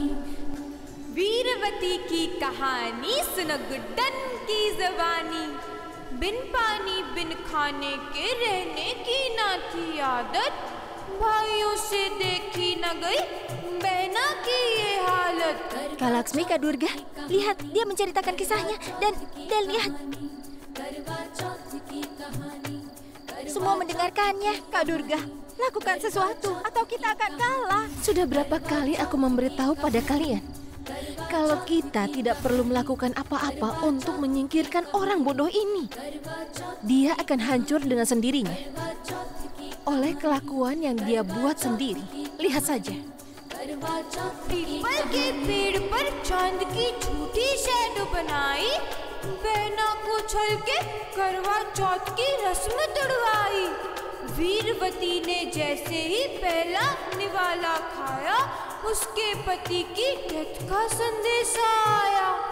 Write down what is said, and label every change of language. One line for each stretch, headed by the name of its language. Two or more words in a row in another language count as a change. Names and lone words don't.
Hindi: वीरवती की कहानी सुनो गुड्डन की जबानी। बिन पानी बिन खाने के रहने की ना थी आदत, भाइयों से देखी न गई बहना की ये हालत।
Indonesian: Kak Laksmi, Kak Durga, lihat dia menceritakan kisahnya dan lihat semua mendengarkannya. Kak Durga, lakukan sesuatu atau kita akan kalah. Sudah berapa kali aku memberitahu pada kalian, kalau kita tidak perlu melakukan apa-apa untuk menyingkirkan orang bodoh ini. Dia akan hancur dengan sendirinya oleh kelakuan yang dia buat sendiri. Lihat saja.
Hindi: पीपल के पेड़ पर चांद की छोटी शैडो बनाई, बहना को छल के करवा चौथ की रस्म तुड़वाई। वीरवती ने जैसे ही पहला निवाला खाया, उसके पति की डेथ का संदेशा आया।